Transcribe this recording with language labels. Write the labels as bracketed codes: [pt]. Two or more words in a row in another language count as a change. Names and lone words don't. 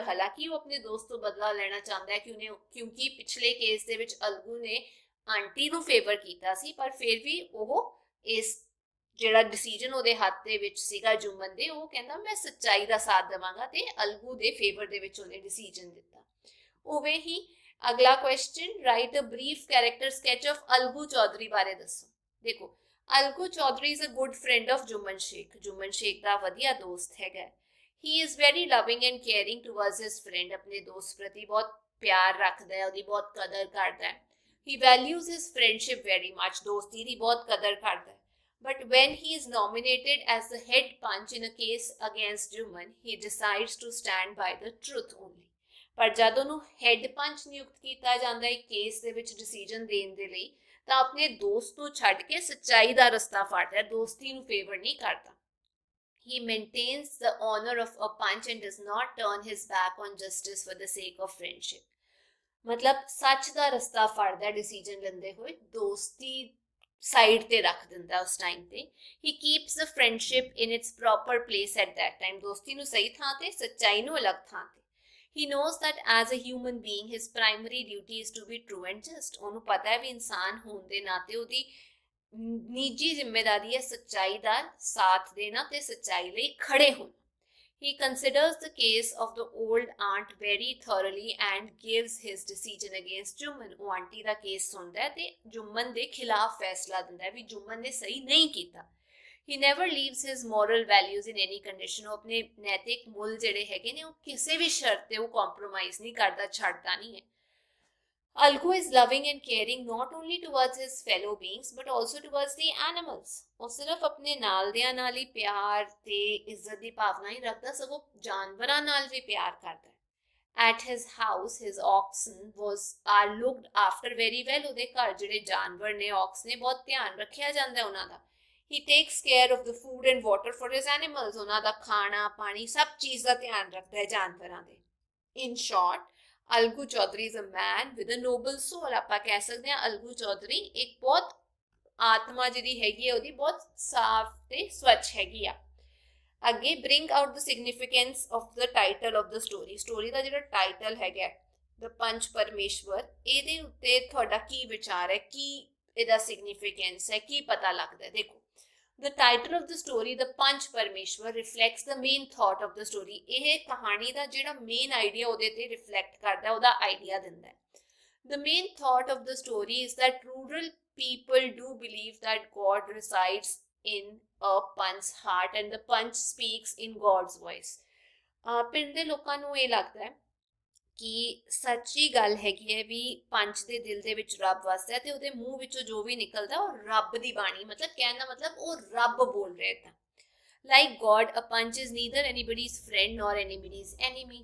[pa] ਹਾਲਾਂਕਿ ਉਹ ਆਪਣੇ ਦੋਸਤ ਤੋਂ ਬਦਲਾ ਲੈਣਾ ਚਾਹੁੰਦਾ ਹੈ ਕਿਉਂਕਿ ਪਿਛਲੇ ਕੇਸ ਦੇ ਵਿੱਚ ਅਲਗੂ ਨੇ ਆਂਟੀ ਨੂੰ ਫੇਵਰ ਕੀਤਾ ਸੀ, ਪਰ ਫਿਰ ਵੀ ਉਹ ਇਸ ਜਿਹੜਾ ਡਿਸੀਜਨ ਉਹਦੇ ਹੱਥ ਦੇ ਵਿੱਚ ਸੀਗਾ ਜੁਮਨ ਦੇ, ਉਹ ਕਹਿੰਦਾ ਮੈਂ ਸੱਚਾਈ ਦਾ ਸਾਥ ਦੇਵਾਂਗਾ ਤੇ ਅਲਗੂ ਦੇ ਫੇਵਰ ਦੇ ਵਿੱਚ ਉਹਨੇ ਡਿਸੀਜਨ ਦਿੱਤਾ। ਉਵੇਂ ਹੀ ਅਗਲਾ [en] question write a brief character sketch of Algu Chaudhary [pa] ਬਾਰੇ ਦੱਸੋ। [en] ਦੇਖੋ Algu Chaudhary is a good friend of Juman Sheikh. [pa] ਜੁਮਨ ਸ਼ੇਖ ਦਾ ਵਧੀਆ ਦੋਸਤ ਹੈਗਾ। [en] He is very loving and caring towards his friend. [pa] ਆਪਣੇ ਦੋਸਤ ਪ੍ਰਤੀ ਬਹੁਤ ਪਿਆਰ ਰੱਖਦਾ ਹੈ, ਉਹਦੀ ਬਹੁਤ ਕਦਰ ਕਰਦਾ ਹੈ। [en] He values his friendship very much. [pa] ਦੋਸਤੀ ਦੀ ਬਹੁਤ ਕਦਰ ਕਰਦਾ ਹੈ। [en] But when he is nominated as the head punch in a case against Juman, he decides to stand by the truth only। [pa] ਪਰ ਜਦ ਉਹਨੂੰ ਹੈਡ ਪੰਚ ਨਿਯੁਕਤ ਕੀਤਾ ਜਾਂਦਾ ਹੈ ਕੇਸ ਦੇ ਵਿੱਚ ਡਿਸੀਜਨ ਦੇਣ ਦੇ ਲਈ ਤਾਂ ਆਪਣੇ ਦੋਸਤ ਨੂੰ ਛੱਡ ਕੇ ਸੱਚਾਈ ਦਾ ਰਸਤਾ ਫੜਦਾ, ਦੋਸਤੀ ਨੂੰ ਫੇਵਰ ਨਹੀਂ ਕਰਦਾ। [en] He maintains the honor of a punch and does not turn his back on justice for the sake of friendship। [pa] ਮਤਲਬ ਸੱਚ ਦਾ ਰਸਤਾ ਫੜਦਾ ਡਿਸੀਜਨ ਲੈਂਦੇ ਹੋਏ, ਦੋਸਤੀ ਸਾਈਡ ਤੇ ਰੱਖ ਦਿੰਦਾ ਉਸ ਟਾਈਮ ਤੇ। [en] He keeps the friendship in its proper place at that time। [pa] ਦੋਸਤੀ ਨੂੰ ਸਹੀ ਥਾਂ ਤੇ, ਸੱਚਾਈ ਨੂੰ ਅਲੱਗ ਥਾਂ ਤੇ। [en] He knows that as a human being his primary duty is to be true and just। [pa] ਉਹਨੂੰ ਪਤਾ ਹੈ ਵੀ ਇਨਸਾਨ ਹੋਣ ਦੇ ਨਾਤੇ ਉਹਦੀ ਨਿੱਜੀ ਜ਼ਿੰਮੇਵਾਰੀ ਹੈ ਸੱਚਾਈ ਦਾ ਸਾਥ ਦੇਣਾ ਤੇ ਸੱਚਾਈ ਲਈ ਖੜੇ ਹੋਣਾ। [en] He considers the case of the old aunt very thoroughly and gives his decision against Juman। [pa] ਉਹ ਆਂਟੀ ਦਾ ਕੇਸ ਸੁਣਦਾ ਹੈ ਤੇ ਜੁਮਨ ਦੇ ਖਿਲਾਫ ਫੈਸਲਾ ਦਿੰਦਾ ਹੈ ਵੀ ਜੁਮਨ ਨੇ ਸਹੀ ਨਹੀਂ ਕੀਤਾ। [en] He never leaves his moral values in any condition। [pa] ਉਹ ਆਪਣੇ ਨੈਤਿਕ ਮੁੱਲ ਜਿਹੜੇ ਹੈਗੇ ਨੇ ਉਹ ਕਿਸੇ ਵੀ ਸ਼ਰਤ ਤੇ ਉਹ ਕੰਪਰੋਮਾਈਜ਼ ਨਹੀਂ ਕਰਦਾ, ਛੱਡਦਾ ਨਹੀਂ ਹੈ। [en] Algu is loving and caring not only towards his fellow beings but also towards the animals। [pa] ਉਹ ਸਿਰਫ ਆਪਣੇ ਨਾਲਦਿਆਂ ਨਾਲ ਹੀ ਪਿਆਰ ਤੇ ਇੱਜ਼ਤ ਦੀ ਭਾਵਨਾ ਹੀ ਰੱਖਦਾ, ਸਗੋਂ ਜਾਨਵਰਾਂ ਨਾਲ ਵੀ ਪਿਆਰ ਕਰਦਾ ਹੈ। [en] At his house his oxen are looked after very well। [pa] ਉਹਦੇ ਘਰ ਜਿਹੜੇ ਜਾਨਵਰ ਨੇ ox ਨੇ ਬਹੁਤ ਧਿਆਨ ਰੱਖਿਆ ਜਾਂਦਾ ਉਹਨਾਂ ਦਾ। [en] He takes care of the food and water for his animals। [pa] ਉਹਨਾਂ ਦਾ ਖਾਣਾ ਪਾਣੀ ਸਭ ਚੀਜ਼ ਦਾ ਧਿਆਨ ਰੱਖਦਾ ਹੈ ਜਾਨਵਰਾਂ ਦੇ। [en] In short Algu Chaudhary is a man with a noble soul. [pa] ਆਪਾਂ ਕਹਿ ਸਕਦੇ ਹਾਂ [hi] अलगू चौधरी एक बहुत आत्मा [pa] ਜਿਹੜੀ ਹੈਗੀ ਹੈ ਉਹਦੀ ਬਹੁਤ ਸਾਫ਼ ਤੇ ਸਵੱਛ ਹੈਗੀ ਆ। ਅੱਗੇ [en] bring out the significance of the title of the story। [pa] ਸਟੋਰੀ ਦਾ ਜਿਹੜਾ ਟਾਈਟਲ ਹੈਗਾ ਦ ਪੰਚ ਪਰਮੇਸ਼ਵਰ, ਇਹਦੇ ਉੱਤੇ ਤੁਹਾਡਾ ਕੀ ਵਿਚਾਰ ਹੈ, ਕੀ ਇਹਦਾ ਸਿਗਨੀਫੀਕੈਂਸ ਹੈ, ਕੀ ਪਤਾ ਲੱਗਦਾ ਹੈ। [en] ਦੇਖੋ the title of the story the ਪੰਚ ਪਰਮੇਸ਼ਵਰ reflects the main thought of the story। [pa] ਇਹ ਕਹਾਣੀ ਦਾ ਜਿਹੜਾ [en] main idea [pa] ਉਹਦੇ ਤੇ ਰਿਫਲੈਕਟ ਕਰਦਾ, ਉਹਦਾ ਆਈਡੀਆ ਦਿੰਦਾ ਹੈ। [en] the main thought of the story is that rural people do believe that God resides in a punch's heart and the punch speaks in God's voice। [pa] ਪਿੰਡ ਦੇ ਲੋਕਾਂ ਨੂੰ ਇਹ ਲੱਗਦਾ ਹੈ ਕਿ ਸੱਚੀ ਗੱਲ ਹੈਗੀ ਹੈ ਵੀ ਪੰਚ ਦੇ ਦਿਲ ਦੇ ਵਿੱਚ ਰੱਬ ਵਸਦਾ ਤੇ ਉਹਦੇ ਮੂੰਹ ਵਿੱਚੋਂ ਜੋ ਵੀ ਨਿਕਲਦਾ ਉਹ ਰੱਬ ਦੀ ਬਾਣੀ, ਮਤਲਬ ਕਹਿਣ ਦਾ ਮਤਲਬ ਉਹ ਰੱਬ ਬੋਲ ਰਿਹਾ ਤਾਂ। [en] Like God a punch is neither anybody's friend nor anybody's enemy.